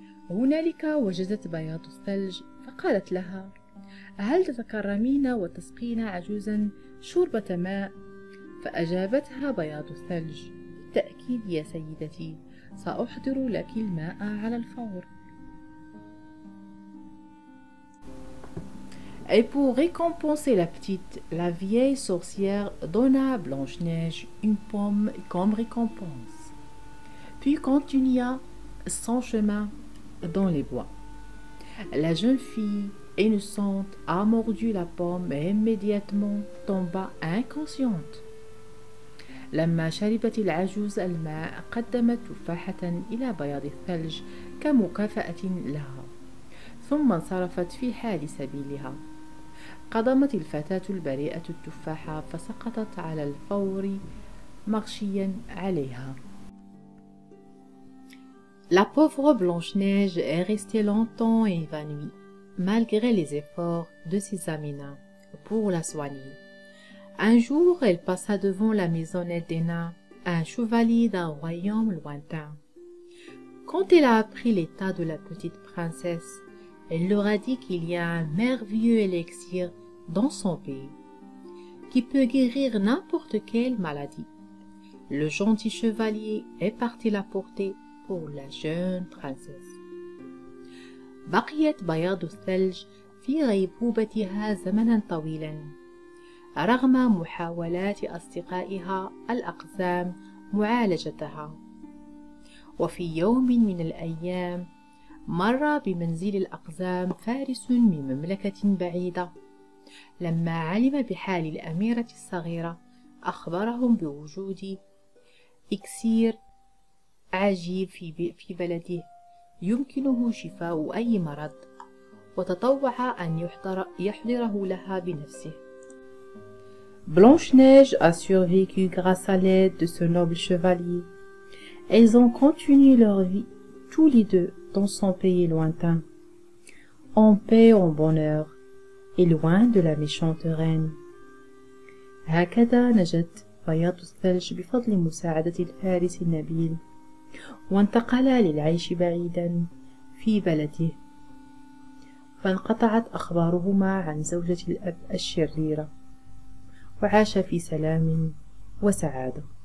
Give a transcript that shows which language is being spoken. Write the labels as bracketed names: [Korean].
[Arabic] هنالك وجدت بياض الثلج فقالت لها: هل تتكرمين وتسقين عجوزا شوربة ماء؟ فأجابتها بياض الثلج: بالتأكيد يا سيدتي، سأحضر لك الماء على الفور. [French] Et pour récompenser la petite, la vieille sorcière donna à Blanche-Neige une pomme comme récompense, puis continua son chemin dans les bois. La jeune fille innocente a mordu la pomme et immédiatement tomba inconsciente. [Arabic] لما شربت العجوز الماء قدمت تفاحة إلى بياض الثلج كمكافأة لها، ثم انصرفت في حال سبيلها. قضمت الفتاة البريئة التفاحة فسقطت على الفور مغشيا عليها. [French] La pauvre Blanche-Neige est restée longtemps évanouie, malgré les efforts de ses amis nains pour la soigner. Un jour, elle passa devant la maisonnette des nains, un chevalier d'un royaume lointain. Quand elle a appris l'état de la petite princesse, elle leur a dit qu'il y a un merveilleux élixir dans son pays, qui peut guérir n'importe quelle maladie. Le gentil chevalier est parti l'apporter pour la jeune princesse. [Arabic] بقيت بياض الثلج في غيبوبتها زمنا طويلا رغم محاولات أصدقائها الأقزام معالجتها. وفي يوم من الأيام مر بمنزل الأقزام فارس من مملكة بعيدة. لما علم بحال الأميرة الصغيرة أخبرهم بوجود إكسير عجيب في بلده يمكنه شفاء أي مرض، وتطوع أن يحضره لها بنفسه. [French] Blanche-Neige a survécu grâce à l'aide de ce noble chevalier. Elles ont continué leur vie, tous les deux, dans son pays lointain, en paix et en bonheur, et loin de la méchante reine. [Arabic] هكذا نجت بياض الثلج بفضل مساعدة الفارس النبيل، وانتقلا للعيش بعيدا في بلده، فانقطعت أخبارهما عن زوجة الأب الشريرة، وعاش في سلام وسعادة.